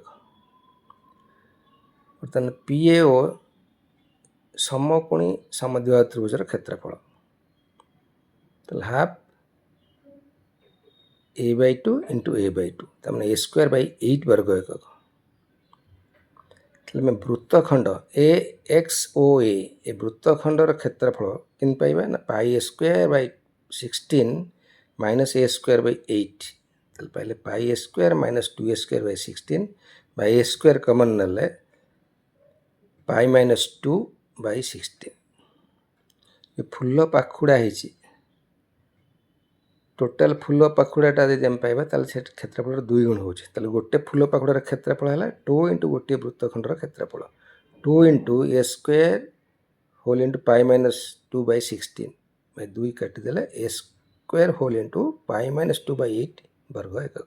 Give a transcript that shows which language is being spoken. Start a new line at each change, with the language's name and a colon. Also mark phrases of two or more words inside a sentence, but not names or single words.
Odia: ବର୍ତ୍ତମାନ PAO ସମକୋଣୀ ସମଦ୍ୱିବାହୁ ତ୍ରିଭୁଜର କ୍ଷେତ୍ରଫଳ, ତାହେଲେ ହାଫ୍ a/2 × a/2, ତାମାନେ a²/8 ବର୍ଗ ଏକକ। ତାହେଲେ ଆମେ ବୃତ୍ତଖଣ୍ଡ AXOA ଏ ବୃତ୍ତଖଣ୍ଡର କ୍ଷେତ୍ରଫଳ କେମିତି ପାଇବା ନା πa²/16 - a²/8। ତାହେଲେ ପାଇଲେ πa² - 2a²/16 a² କମନ୍ ନେଲେ π-2/16। ଏ ଫୁଲ ପାଖୁଡ଼ା ହେଇଛି, ଟୋଟାଲ ଫୁଲ ପାଖୁଡ଼ାଟା ଯଦି ଆମେ ପାଇବା ତାହେଲେ ସେ କ୍ଷେତ୍ରଫଳର 2 ଗୁଣ ହେଉଛି। ତାହେଲେ ଗୋଟେ ଫୁଲ ପାଖୁଡ଼ାର କ୍ଷେତ୍ରଫଳ ହେଲା 2 × ଗୋଟିଏ ବୃତ୍ତଖଣ୍ଡର କ୍ଷେତ୍ରଫଳ, 2 × a² ହୋଲ୍ × π-2/16 2 କାଟିଦେଲେ a² ହୋଲ୍ × π-2/8 ବର୍ଗ ଏକକ।